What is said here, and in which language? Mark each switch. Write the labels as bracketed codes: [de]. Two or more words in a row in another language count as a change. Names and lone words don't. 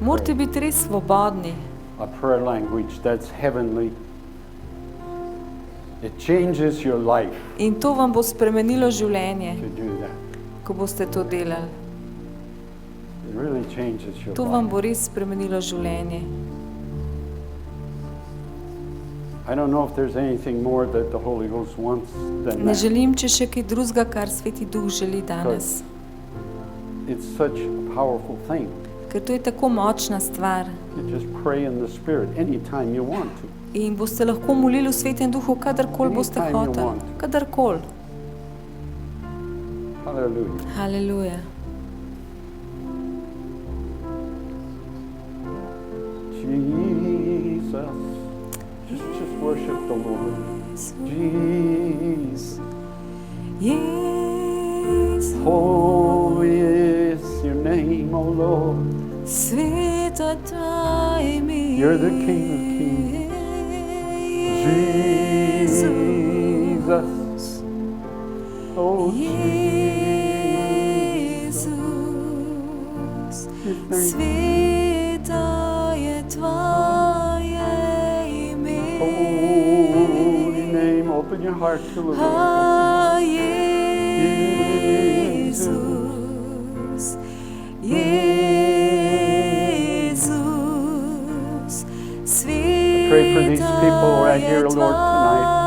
[sl] Morate [en] pray. [sl] biti res svobodni. [en] A prayer language that's heavenly. It changes your life [sl] In to vam bo spremenilo življenje, [en] to do that. [sl] ko boste to delali. [en] It really changes your [sl] To vam [en] life. [sl] bo res spremenilo življenje. [en] I don't know if there's anything more that the Holy Ghost wants than [sl] Ne [en] that. [sl] želim, če še kaj drugega, kar Sveti Duh želi danes. [en] It's such a powerful thing. [sl] Ker to je tako močna stvar. [en] You just pray in the Spirit anytime you want to. [sl] In boste lahko molili v Svetem Duhu, kadarkoli boste hoteli. Kadarkoli. [en] Hallelujah. [sl] Haleluja. [en] Jesus. Just worship the Lord. Jesus. Jesus. Holy is your name, O Lord. [sl] Sveta tvoje ime. [en] You're the King of Kings. Jesus. Oh, Jesus. [sl] Sveta je tvoje ime. [en] holy name. Open your heart to the Lord. Jesus. Jesus. Pray for these people right here, Lord, tonight.